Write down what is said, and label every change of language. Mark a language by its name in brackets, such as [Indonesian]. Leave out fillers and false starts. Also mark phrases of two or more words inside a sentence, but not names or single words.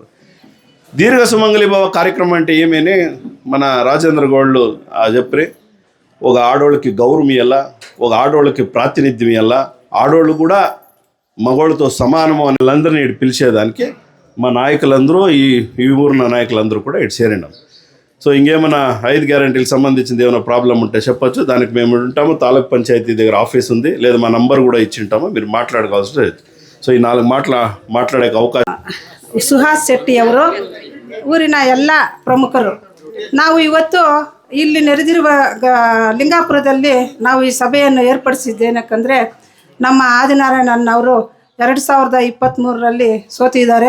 [Telugu] దీర్ఘ సుమంగళి భవ కార్యక్రమం అంటే ఏమని మన రాజేంద్ర గౌడ్లు చెప్పి, ఒక ఆడవాళ్ళకి గౌరవం ఇవ్వాలా, ఒక ఆడవాళ్ళకి ప్రాతినిధ్యం ఇవ్వాలా, ఆడవాళ్ళు కూడా మగవాళ్ళతో సమానము అని వాళ్ళందరినీ ఇటు పిలిచేదానికి మా నాయకులందరూ ఈ ఊరిన నాయకులందరూ కూడా ఇటు చేరినాం. సో ఇంకేమైనా 5 గ్యారంటీలకు సంబంధించింది ఏమైనా ప్రాబ్లం ఉంటే చెప్పచ్చు, దానికి మేము ఉంటాము. తాలూకు పంచాయతీ దగ్గర ఆఫీస్ ఉంది, లేదా మా నంబర్ కూడా ఇచ్చి ఉంటాము, మీరు మాట్లాడుకోవాల్సి. [Kannada] సో ಈ 4 ಮಾತಾಡೋಕೆ ಅವಕಾಶ. ಸುಹಾಸ್ ಶೆಟ್ಟಿ ಅವರು ಊರಿನ ಎಲ್ಲ ಪ್ರಮುಖರು. ನಾವು ಇವತ್ತು ಇಲ್ಲಿ ನೆರೆದಿರುವ ಲಿಂಗಾಪುರದಲ್ಲಿ ನಾವು ಈ ಸಭೆಯನ್ನು ಏರ್ಪಡಿಸಿದ್ದೇನಕ್ಕಂದರೆ ನಮ್ಮ ಆದಿನಾರಾಯಣನವರು 2023ರಲ್ಲಿ ಸೋತಿದ್ದಾರೆ.